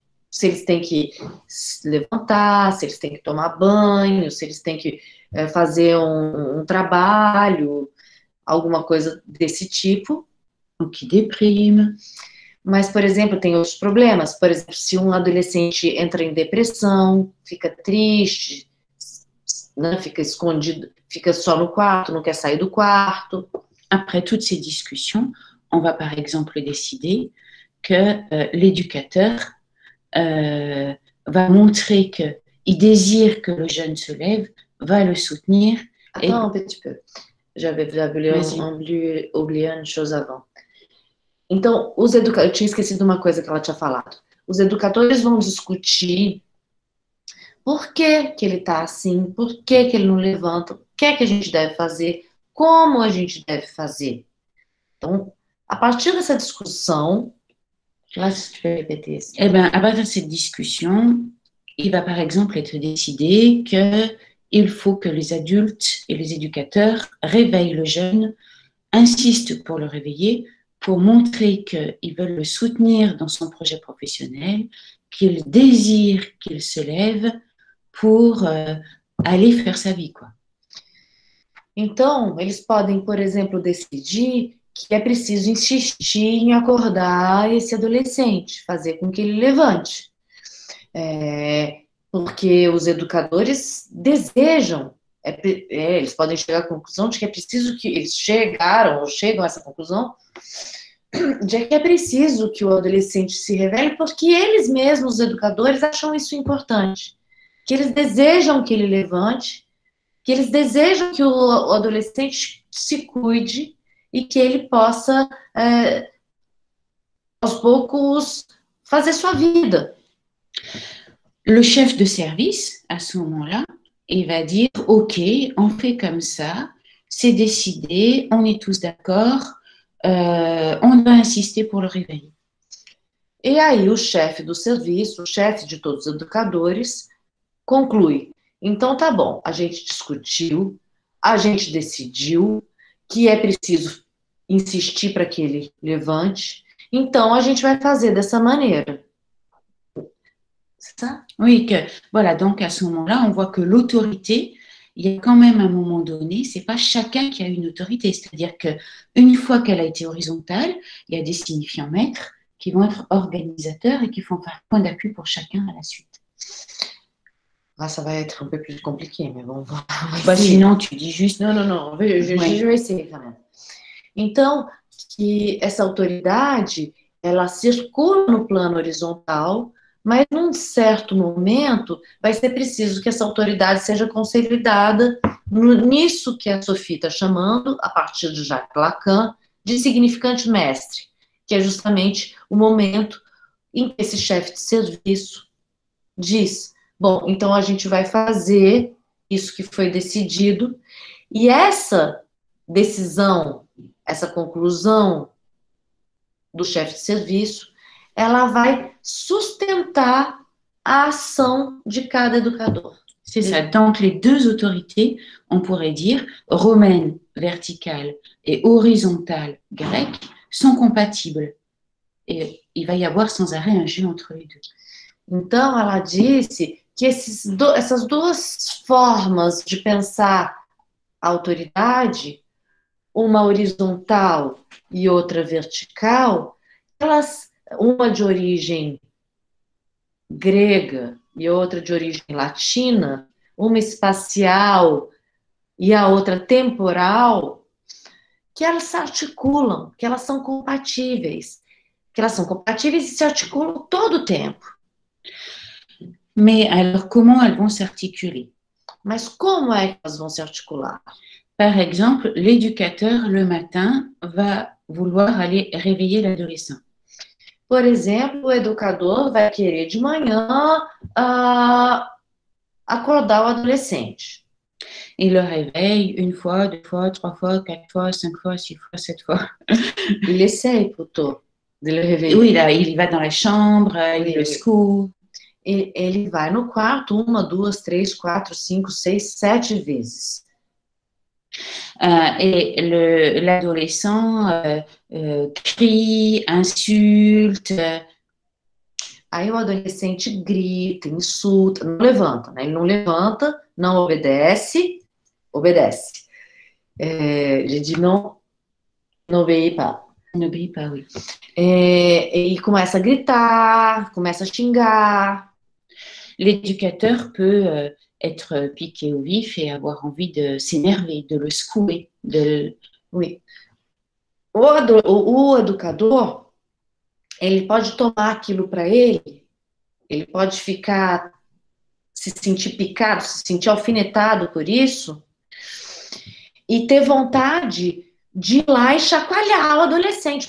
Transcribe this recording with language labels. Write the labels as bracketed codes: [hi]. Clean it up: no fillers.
[pt] Se eles têm que se levantar, se eles têm que tomar banho, se eles têm que fazer um trabalho, alguma coisa desse tipo. O que deprime. Mas, por exemplo, tem outros problemas. Por exemplo, se um adolescente entra em depressão, fica triste, né, fica escondido, fica só no quarto, não quer sair do quarto. [fr] Après toutes ces discussions, on va par exemple décider que l'éducateur va montrer qu'il désire que le jeune se lève, va le soutenir. Attends un petit peu. J'avais oublié une chose avant. [pt] Então, eu tinha esquecido uma coisa que ela tinha falado. Os educadores vão discutir por que ele está assim, por que ele não levanta, o que a gente deve fazer, como a gente deve fazer. Então, a partir dessa discussão, [fr] là, si tu peux répéter. Eh bien, à partir de cette discussion, il va par exemple être décidé qu'il faut que les adultes et les éducateurs réveillent le jeune, insistent pour le réveiller, pour montrer qu'ils veulent le soutenir dans son projet professionnel, qu'ils désirent qu'il se lève pour aller faire sa vie, quoi. [pt] Então, eles podem, por exemplo, decidir que é preciso insistir em acordar esse adolescente, fazer com que ele levante. Porque os educadores desejam, eles podem chegar à conclusão de que é preciso que eles chegam a essa conclusão de que é preciso que o adolescente se revele, porque eles mesmos, os educadores, acham isso importante. Que eles desejam que ele levante, que eles desejam que o adolescente se cuide e que ele possa, aos poucos, fazer sua vida. [fr] Le chef de service, à ce moment-là, il va dire « Ok, on fait comme ça, c'est décidé, on est tous d'accord, on doit insister pour le réveil. » [pt] E aí o chefe do serviço, o chefe de todos os educadores, conclui. Então tá bom, a gente discutiu, a gente decidiu que é preciso insistir para que ele levante, Então, a gente vai fazer dessa maneira. [fr] C'est ça? Oui, que, voilà, donc à ce moment-là, on voit que l'autorité, il y a quand même un moment donné, c'est pas chacun qui a une autorité, c'est-à-dire que une fois qu'elle a été horizontale, il y a des signifiants maîtres qui vont être organisateurs et qui vont faire point d'appui pour chacun à la suite. Ah, ça va être un peu plus compliqué, mais bon, Bah, sinon, tu dis juste... [pt] Não, [fr] je vais essayer quand même. [pt] Então, que essa autoridade, ela circula no plano horizontal, mas num certo momento vai ser preciso que essa autoridade seja consolidada nisso que a Sophie está chamando, a partir de Jacques Lacan, de significante mestre, que é justamente o momento em que esse chefe de serviço diz: bom, então a gente vai fazer isso que foi decidido, e essa decisão, essa conclusão do chefe de serviço, ela vai sustentar a ação de cada educador. [fr] C'est ça. Donc, les deux autorités, on pourrait dire, romaine, verticale, et horizontale, grecque, sont compatibles. Et il va y avoir sans arrêt un jeu entre les deux. [pt] Então, ela disse que essas duas formas de pensar a autoridade, uma horizontal e outra vertical, elas, uma de origem grega e outra de origem latina, uma espacial e a outra temporal, que elas se articulam, que elas são compatíveis e se articulam todo o tempo. [fr] Mais alors, comment elles vont s'articuler? [pt] Mas como é que elas vão se articular? [fr] Par exemple, l'éducateur, le matin, va vouloir aller réveiller l'adolescent. [pt] Por exemplo, o educador vai querer de manhã acordar o adolescente. [fr] Il le réveille une fois, deux fois, trois fois, quatre fois, cinq fois, six fois, sept fois. Il essaye plutôt de le réveiller. Oui, là, il va dans la chambre, il le secoue. [pt] Ele vai no quarto 1, 2, 3, 4, 5, 6, 7 vezes. [fr] Et l'adolescent crie, insulte. [pt] Aí o adolescente grita, insulta, não levanta, né? Ele não levanta, não obedece. Ele diz não [fr] obéit pas. N'obéit pas, oui. [pt] E começa a gritar, começa a xingar. [fr] L'éducateur peut être piqué au vif et avoir envie de s'énerver, de le secouer. Oui. [pt] O educador, ele pode tomar aquilo para ele pode se sentir picado, se sentir alfinetado por isso, e ter vontade de ir lá e chacoalhar o adolescente.